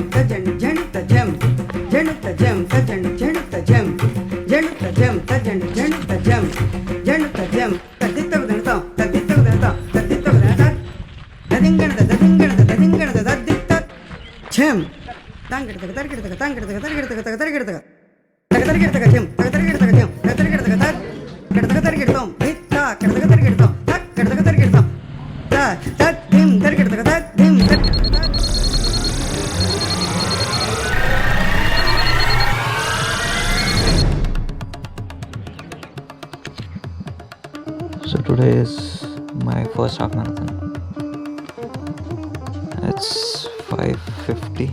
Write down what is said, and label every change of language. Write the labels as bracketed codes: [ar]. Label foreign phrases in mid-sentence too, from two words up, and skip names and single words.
[kn] ತಜಣು ಜಣುತ ಜಂ ಜಣುತ ಜಂ ತಜಣು ಜಣುತ ಜಂ ಜಣುತ ಜಂ ತಜಣು ಜಣುತ ಜಂ ಜಣುತ ಜಂ ತದ್ದಿತ್ತಗದನತ ತದ್ದಿತ್ತಗದನತ ತದ್ದಿತ್ತಗದನತ ದದಿಂಗಣದ ದದಿಂಗಣದ ದದಿಂಗಣದ ದದ್ದಿತ್ತ ಛಂ ತಾಂಗಿಡ್ತಗ ತರಗಿಡ್ತಗ ತಾಂಗಿಡ್ತಗ ತರಗಿಡ್ತಗ ತಗತರಗಿಡ್ತಗ ತಗತರಗಿಡ್ತಗ ಜಂ ತಗತರಗಿಡ್ತಗ ಜಂ ತಗತರಗಿಡ್ತಗ ತದ್ ಕೆಡದಗ ತರಗಿಡ್ತಾಂ ಹಿತ್ತ ಕೆಡದಗ ತರಗಿಡ್ತಾಂ ತಕ್ ಕೆಡದಗ ತರಗಿಡ್ತಾಂ ತ ತತ್ ಧಿಂ ತರಗಿಡ್ತಗ ತತ್ ಧಿಂ [en] So today is my first half marathon. It's 5:50.